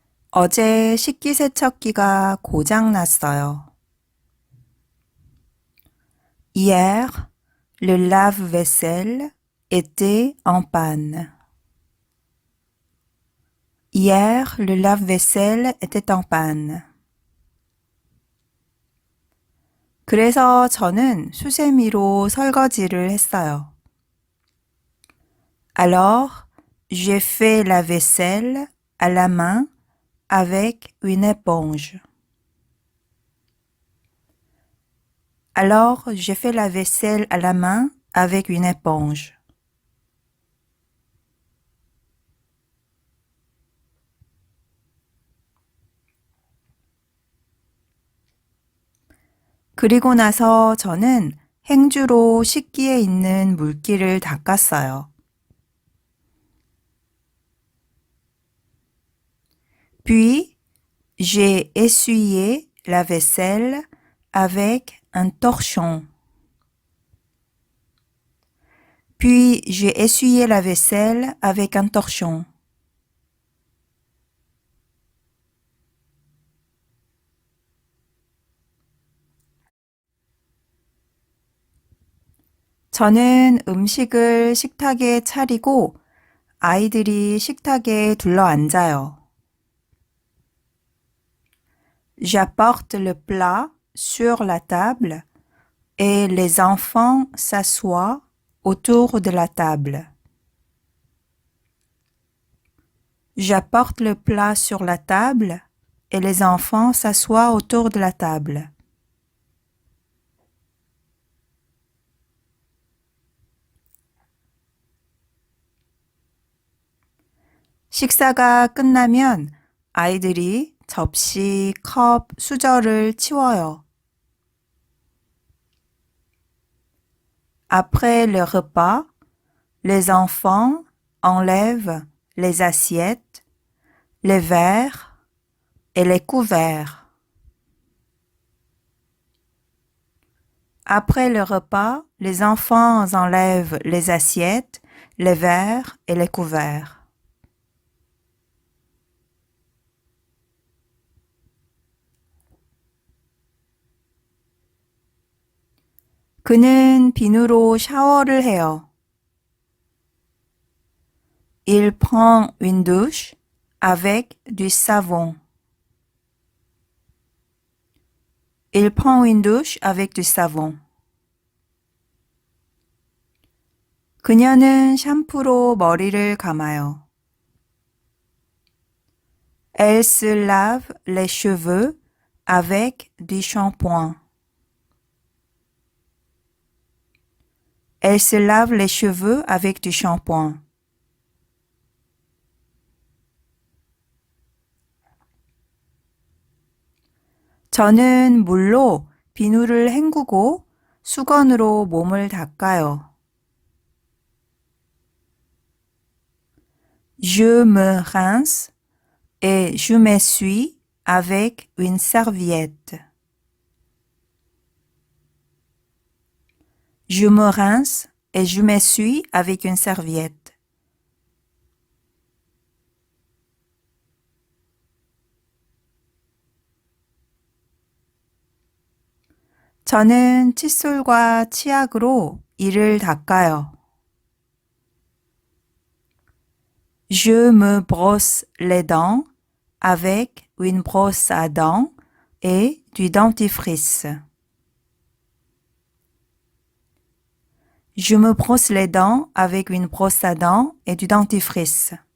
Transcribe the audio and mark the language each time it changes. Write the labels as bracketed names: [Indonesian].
[Korean] 어제 식기세척기가 고장 났어요. [French] Hier, le lave-vaisselle était en panne. Hier, le lave-vaisselle était en panne. [Korean] 그래서 저는 수세미로 설거지를 했어요. [French] Alors, j'ai fait la vaisselle à la main avec une éponge. Alors, j'ai fait la vaisselle à la main avec une éponge. [Korean] 그리고 나서 저는 행주로 식기에 있는 물기를 닦았어요. [French] Puis, j'ai essuyé la vaisselle avec un torchon. Puis, j'ai essuyé la vaisselle avec un torchon. [Korean] 저는 음식을 식탁에 차리고 아이들이 식탁에 둘러앉아요. [French] J'apporte le plat sur la table et les enfants s'assoient autour de la table. J'apporte le plat sur la table et les enfants s'assoient autour de la table. [Korean] 식사가 끝나면 아이들이 접시, 컵, 수저를 치워요. [French] Après le repas, les enfants enlèvent les assiettes, les verres et les couverts. Après le repas, les enfants enlèvent les assiettes, les verres et les couverts. [Korean] 그는 비누로 샤워를 해요. [French] Il prend une douche avec du savon. Il prend une douche avec du savon. [Korean] 그녀는 샴푸로 머리를 감아요. [French] Elle se lave les cheveux avec du shampoing. Elle se lave les cheveux avec du shampoing. [Korean] 저는 물로 비누를 헹구고 수건으로 몸을 닦아요. [French] Je me rince et je m'essuie avec une serviette. Je me rince et je m'essuie avec une serviette. [Korean] 저는 칫솔과 치약으로 이를 닦아요. [French] Je me brosse les dents avec une brosse à dents et du dentifrice. Je me brosse les dents avec une brosse à dents et du dentifrice.